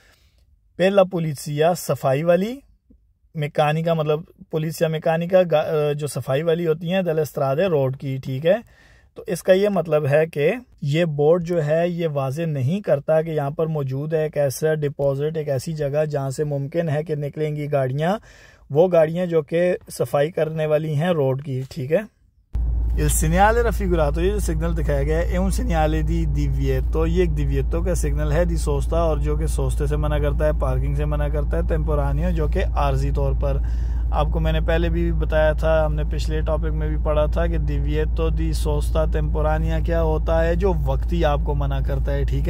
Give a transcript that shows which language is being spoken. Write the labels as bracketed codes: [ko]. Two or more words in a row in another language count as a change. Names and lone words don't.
[ur] پہلا پلیسیا صفائی والی، میکینیکا، مطلب [it] pulizia meccanica [ur] جو صفائی والی ہوتی ہیں [it] delle strade [ur] روڈ کی، ٹھیک ہے. تو اس کا یہ مطلب ہے کہ یہ بورڈ جو ہے یہ واضح نہیں کرتا کہ یہاں پر موجود ہے ایک ایسا ڈپازٹ، ایک ایسی جگہ جہاں سے ممکن ہے کہ نکلیں گی گاڑیاں، وہ گاڑیاں جو کہ صفائی کرنے والی ہیں روڈ کی، ٹھیک ہے. [it] Il segnale raffigurato, [ur] یہ جو سگنل دکھایا گیا ہے, [it] un segnale di divieto, [ur] یہ ایک دیویتو کا سگنل ہے, [it] di sosta, [ur] اور جو کہ سوستے سے منع کرتا ہے، پارکنگ سے منع کرتا ہے، ٹیمپورانیو جو کہ عارضی طور پر. آپ کو میں نے پہلے بھی بتایا تھا، ہم نے پچھلے ٹاپک میں بھی پڑھا تھا کہ [it] divieto di sosta temporanea [ur] کیا ہوتا ہے، جو وقتی آپ کو منع کرتا ہے، ٹھیک ہے.